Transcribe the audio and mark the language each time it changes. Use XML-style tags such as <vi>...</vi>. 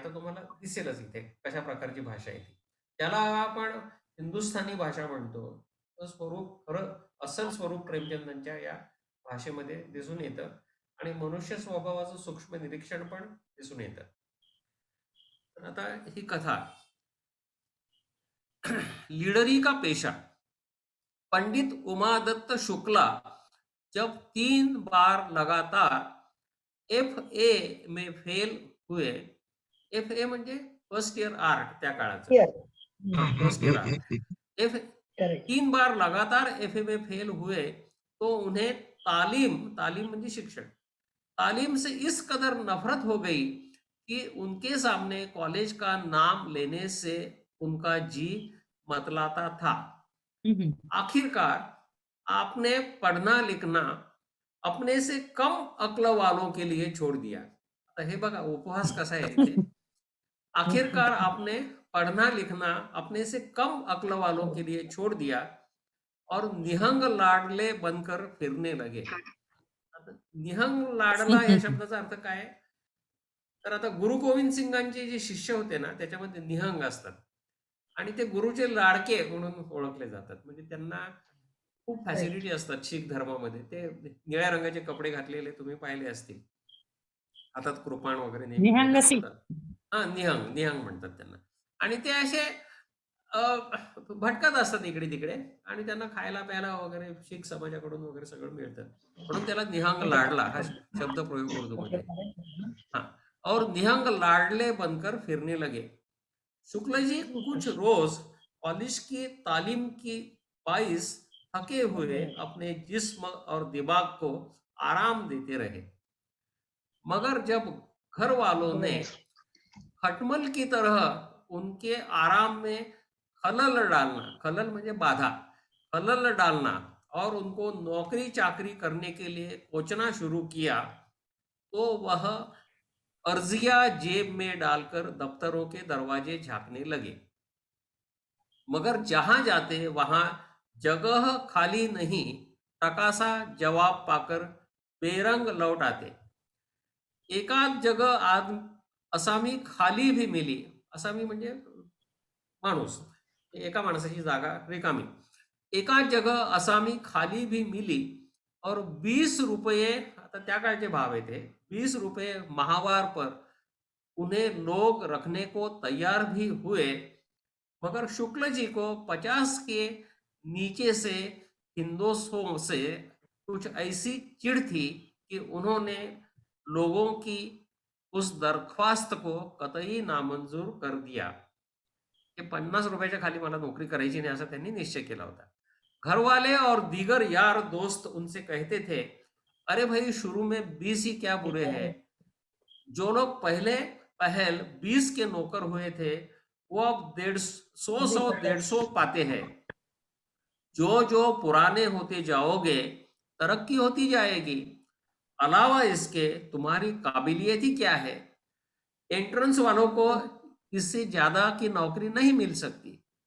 <mr>आता तुम्हाला दिसेलच इथे कशा प्रकारची भाषा आहे ती. त्याला आपण हिंदुस्थानी भाषा म्हणतो. स्वरूप खरं अस्सल स्वरूप प्रेमचंदांच्या या भाषेमध्ये दिसून येतं आणि मनुष्य स्वभावाचं सूक्ष्म निरीक्षण पण दिसून येतं. तर आता ही कथा,</mr> <hi>लीडरी का पेशा. पंडित उमादत्त शुक्ला जब 3 बार लगातार FA में फेल हुए.</hi> <mr>FA म्हणजे फर्स्ट इयर आर्ट त्या काळाचं. First year art.</mr> <hi>3 बार लगातार FA में फेल हुए तो उन्हें तालीम</hi> <mr>म्हणजे शिक्षण,</mr> <hi>तालीम से इस कदर नफरत हो गई कि उनके सामने कॉलेज का नाम लेने से उनका जी मतलाता था. आखिरकार आपने पढ़ना लिखना अपने से कम अक्ल वालों के लिए छोड़ दिया.</hi> <mr>आता हे बघा उपहास कसा आहे इथे.</mr> <hi>आखिरकार आपने पढ़ना लिखना अपने से कम अक्ल वालों के लिए छोड़ दिया और निहंग लाडले बनकर फिरने लगे.</hi> <mr>निहंग लाडला या शब्दाचा अर्थ काय? तर आता गुरु गोविंद सिंगांचे जे शिष्य होते ना त्याच्यामध्ये निहंग असतात. आणि ते गुरुचे लाडके म्हणून ओळखले जातात. म्हणजे त्यांना खूप फॅसिलिटी असतात शीख धर्मामध्ये. ते निळ्या रंगाचे कपडे घातलेले तुम्ही पाहिले असतील. हातात कृपाण वगैरे नेहमी निहंग घेतात. सिख. हा, निहंग निहंग म्हणतात त्यांना. आणि ते असे भटकत असतात इकडे तिकडे, आणि त्यांना खायला प्यायला वगैरे शीख समाजाकडून वगैरे सगळं मिळतं. म्हणून त्याला निहंग लाडला हा शब्द प्रयोग उर्दूमध्ये आहे.</mr> <hi>हाँ, और निहंग लाडले बनकर फिरने लगे। शुक्ल जी कुछ रोज पॉलिश की तालीम की बाइस थके हुए अपने जिस्म और दिमाग को आराम देते रहे, मगर जब घर वालों ने खटमल की तरह उनके आराम में खलल</hi> <mr>म्हणजे बाधा,</mr> <hi>खलल डालना और उनको नौकरी चाकरी करने के लिए कोचना शुरू किया, तो वह अर्जिया जेब में डालकर दफ्तरों के दरवाजे झांकने लगे। मगर जहां जाते वहां जगह खाली नहीं, टकासा जवाब पाकर बेरंग लौट आते। एकाच जगह असामी खाली भी मिली।</hi> <mr>असामी म्हणजे माणूस, एका माणसाची जागा रिकामी।</mr> <hi>एकाच जगह असामी खाली भी मिली और 20 रुपये,</hi> <mr>आता त्या काळचे भाव आहे ते,</mr> <hi>20 रुपये माहवार पर उन्हें लोग रखने को तैयार भी हुए, मगर शुक्ल जी को 50 के नीचे से हिंदोस्तों से कुछ ऐसी चिढ़ थी कि उन्होंने लोगों की उस दरख्वास्त को कतई नामंजूर कर दिया।</hi> <mr>कि 50 रुपयाच्या खाली मला नौकरी करायची नाही असा त्यांनी निश्चय केला होता।</mr> <hi>घर वाले और दीगर यार दोस्त उनसे कहते थे, अरे भाई शुरू में 20 ही क्या बुरे हैं, जो लोग पहल 20 के नौकर हुए थे वो अब 150 पाते हैं। जो जो पुराने होते जाओगे तरक्की होती जाएगी, अलावा इसके तुम्हारी काबिलियत ही क्या है, एंट्रेंस वालों को इससे ज्यादा की नौकरी नहीं मिल सकती।</hi>